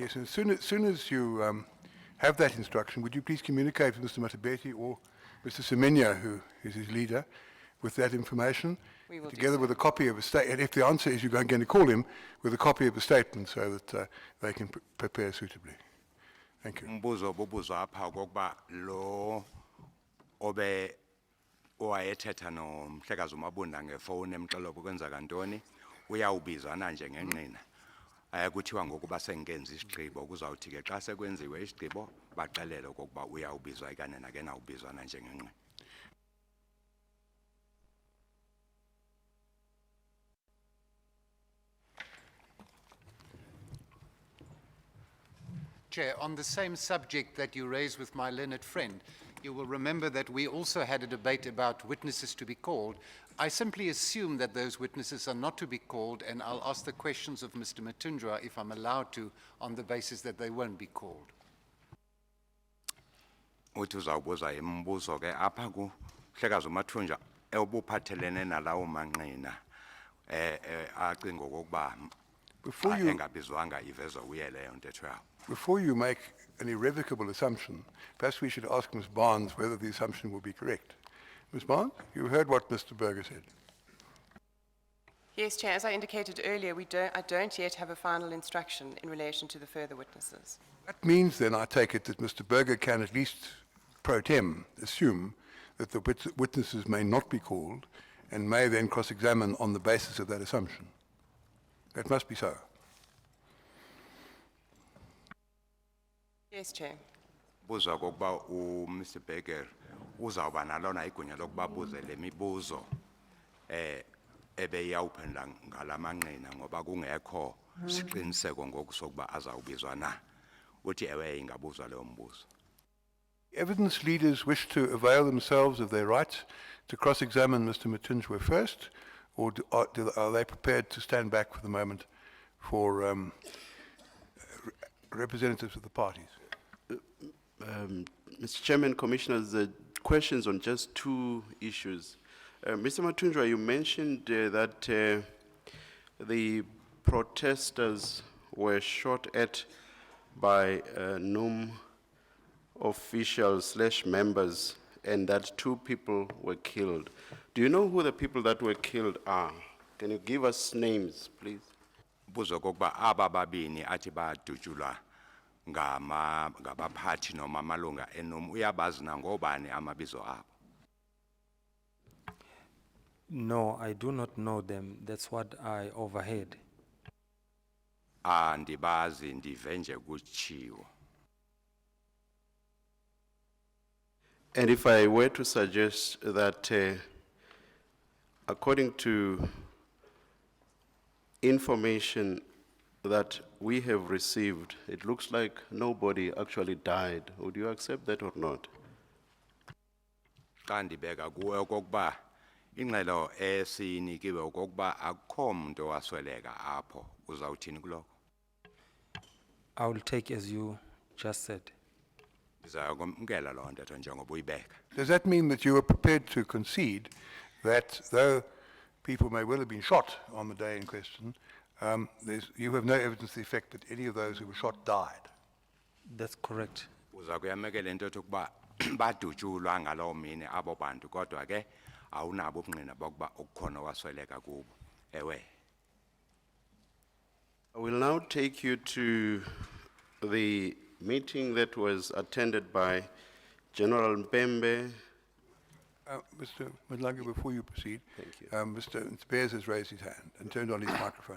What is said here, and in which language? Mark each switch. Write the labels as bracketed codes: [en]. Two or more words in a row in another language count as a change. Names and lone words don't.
[en] Yes, and as soon as you have that instruction, would you please communicate with Mr. Mathunjwa or Mr. Semenya, who is his leader, with that information, We will together do so. with a copy of a statement, and if the answer is you're going to call him, with a copy of a statement so that they can prepare suitably. Thank you. [xh] Mbuzo bubuzo apha kokuba lo obe owayethetha nomhlekazi uMabunda ngefowuni emxelo kwenzeka ntoni uyawubizana nje ngenqina kuthiwa ngokuba sengenza isigqibo kuzawuthi ke xa sekwenziwe isigqibo baxelele okokuba uyawubizwa ikane nakena ubizwana nje ngenqina. [en] Chair, on the same subject that you raised with my learned friend, you will remember that we also had a debate about witnesses to be called. I simply assume that those witnesses are not to be called, and I'll ask the questions of Mr. Mathunjwa, if I'm allowed to, on the basis that they won't be called. [xh] Uthi uzawubuza imibuzo ke apha ku mhlekazi uMathunjwa obuphathelene nalawo manqina acinga okokuba engabizwanga ivezwe uye leyo ntetho yawo. [en] Before you make an irrevocable assumption, perhaps we should ask Ms. Barnes whether the assumption will be correct. Ms. Barnes, you heard what Mr. Berger said. Yes, Chair, as I indicated earlier, I don't yet have a final instruction in relation to the further witnesses. That means then, I take it, that Mr. Berger can at least pro tem assume that the witnesses may not be called and may then cross-examine on the basis of that assumption. That must be so. Yes, Chair. [xh] Buzo kokuba Mr. Berger uzawuba nalona igunya lokuba buze le mibuzo ebeyawuphendula ngalamanqina ngoba kungekho siqiniseko ngoku sokuba azawubizwa na. Uthi ewe ingabuzwa leyo mbuzo. [en] Evidence leaders wish to avail themselves of their right to cross-examine Mr. Mathunjwa first, or are they prepared to stand back for the moment for representatives of the parties? Mr. Chairman, Commissioners, the questions on just two issues. Mr. Mathunjwa, you mentioned that the protesters were shot at by NUM officials / members, and that 2 people were killed. Do you know who the people that were killed are? Can you give us names, please? [xh] Buzo kokuba aba babini athi badutshulwa ngabaphathi noma amalunga enoma uyabazi na ngobani amabizo abo. [en] No, I do not know them. That's what I overheard. [xh] Andibazi ndive nje kutshiwo. [en] And if I were to suggest that according to information that we have received, it looks like nobody actually died. Would you accept that or not? [xh] Xa ndibeka kuwe okokuba ingxelo esinikiwe okokuba akukho muntu owasweleka apho uzawuthini kuloko. [en] I will take as you just said. [xh] Ndizakumkela loo ntetho njengoba uyibeka. [en] Does that mean that you are prepared to concede that though people may well have been shot on the day in question, you have no evidence to the effect that any of those who were shot died? That's correct. [xh] Uza kuyamekela into yokuba badutshulwa ngalowo mini abo bantu kodwa ke awunabo ubungqina bokuba ukukhona wasweleka kubo. Ewe. [en] I will now take you to the meeting that was attended by General Mpembe. Mr. Madlanga, before you proceed. Thank you. Mr. Bears has raised his hand and turned on his microphone.